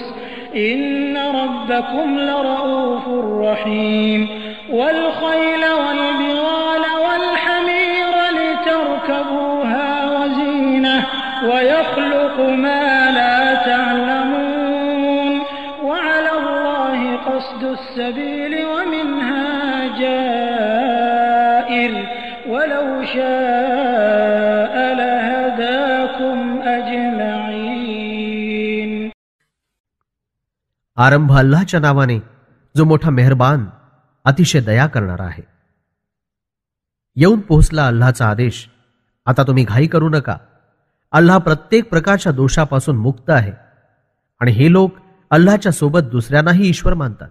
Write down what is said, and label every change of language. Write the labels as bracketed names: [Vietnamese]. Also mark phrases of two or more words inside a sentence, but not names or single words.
[Arabic] إن ربكم لرؤوف رحيم والخيل والبغال والحمير لتركبوها وزينة ويخلق ما لا تعلمون وعلى الله قصد السبيل ومنها جائر ولو شاء لهداكم أجمعين. [Marathi] आरंभ अल्लाहच्या नावाने जो मोठा मेहरबान अतिशय दया करणारा आहे. येऊन पोहोचला अल्लाहचा आदेश. आता तुम्ही घाई करू नका. अल्लाह प्रत्येक प्रकारच्या दोषापासून मुक्त आहे आणि हे लोक अल्लाहच्या सोबत दुसऱ्यांनाही ईश्वर मानतात.